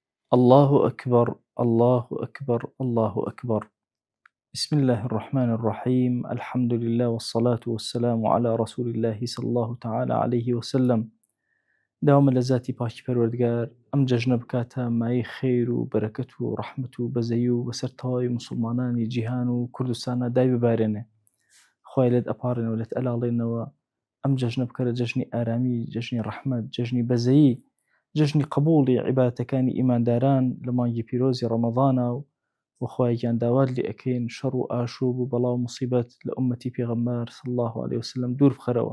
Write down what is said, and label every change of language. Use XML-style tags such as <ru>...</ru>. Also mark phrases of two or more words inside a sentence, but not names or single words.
<ar>الله أكبر، الله أكبر، الله أكبر. بسم الله الرحمن الرحيم، الحمد لله والصلاة والسلام على رسول الله صلى الله تعالى عليه وسلم.</ar> <ckb>داوم لە ذاتی پاکی پەروەردگار ئەم جەژنە بکاتە مای خێر و بەرەکەت و ڕەحمەت و بەزەیی و بەسەر تەواوی موسڵمانانی جیهان و کوردستانە دای ببارێنێ. خوای لێت ئەپاڕێنەوە لێت ئەلاڵێنەوە ئەم جەژنە بکەرە جەژنی ئارامی، جەژنی ڕەحمەت، جەژنی بەزەیی، جەژنی قبوڵی عیبادەتەکانی ئیمانداران لە مانگی پیرۆزی ڕەمەضانە و خوایەکیان داوات لێ ئەکەین شەڕ و ئاشوب و بەڵاو موسیبەت لە ئوممەتی پێغەمبەر</ckb> <ar>صلی الله عليه وسلم</ar> <ckb>دوور بخەرەوە.</ckb>